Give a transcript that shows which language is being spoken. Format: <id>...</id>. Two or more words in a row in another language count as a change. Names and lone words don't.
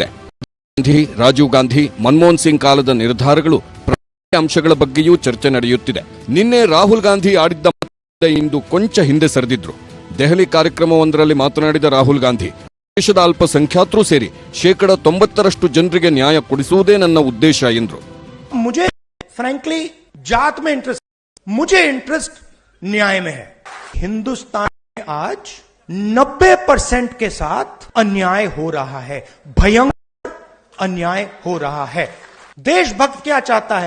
<kn>ಗಾಂಧಿ, ರಾಜೀವ್ ಗಾಂಧಿ, ಮನಮೋಹನ್ ಸಿಂಗ್ ಕಾಲದ ನಿರ್ಧಾರಗಳು ಅಂಶಗಳ ಬಗ್ಗೆಯೂ ಚರ್ಚೆ ನಡೆಯುತ್ತಿದೆ. ನಿನ್ನೆ ರಾಹುಲ್ ಗಾಂಧಿ ಆಡಿದ್ದ ಇಂದು ಕೊಂಚ ಹಿಂದೆ ಸರಿದಿದ್ರು. ದೆಹಲಿ ಕಾರ್ಯಕ್ರಮವೊಂದರಲ್ಲಿ ಮಾತನಾಡಿದ ರಾಹುಲ್ ಗಾಂಧಿ, ದೇಶದ ಅಲ್ಪಸಂಖ್ಯಾತರು ಸೇರಿ 90% ಜನರಿಗೆ ನ್ಯಾಯ ಕೊಡಿಸುವುದೇ ನನ್ನ ಉದ್ದೇಶ ಎಂದರು.</kn> <hi>मुझे फ्रैंकली जात में इंटरेस्ट, मुझे इंटरेस्ट न्याय में है. हिंदुस्तान में आज 90% के साथ अन्याय हो रहा है, भयंकर अन्याय हो रहा है. देशभक्त क्या चाहता है?</hi>